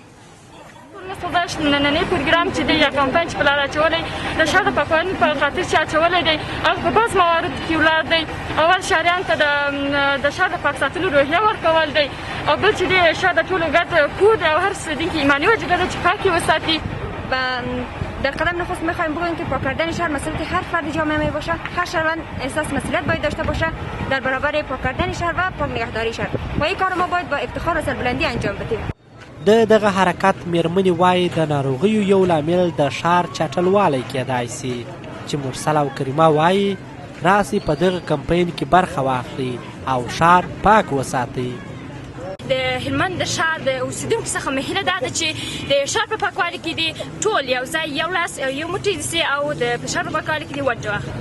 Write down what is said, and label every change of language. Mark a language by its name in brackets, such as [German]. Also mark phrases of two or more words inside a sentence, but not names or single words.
[Pashto] نننی پروګرام چې دی یا کمپاین چې په لاره اچولی د ښار د پاکوالي په خاطر چې اچولی دی هغه په بعض مواردو کې ولاړ دی. اول ښاریانو ته د ښار د پاک ساتلو روحیه ورکول دی او بل چې دی ښار د ټولو ګډ کور دی او هر اوسېدونکي ایماني وجیبه ده چې پاک یې وساتي. [Persian] در قدم نخست میخوایم بگوییم که پاک کردن شهر مسئولیت هر فرد جامعه می باشه. هر شهروند احساس مسئولیت باید داشته باشه در برابر پاک کردن شهر و پاک نگهداری شهر و این کار ما باید با افتخار و سربلندی انجام بدیم. [Pashto] د دغه حرکت میرمنې وایي د ناروغیو یو لامل د ښار چټلوالی کیدای سي، چې مرسل او کریمه وایي راسئ په دغه کمپین کې برخه واخلي او ښار پاک وساتئ. د هلمند د ښار د اوسېدونکو څخه مې هیله دا ده چې د ښار په پاکوالي کې دې ټول یو ځای یو لاس یو موټی سي او د ښار په پاکوالي کې دې ونډه واخلي.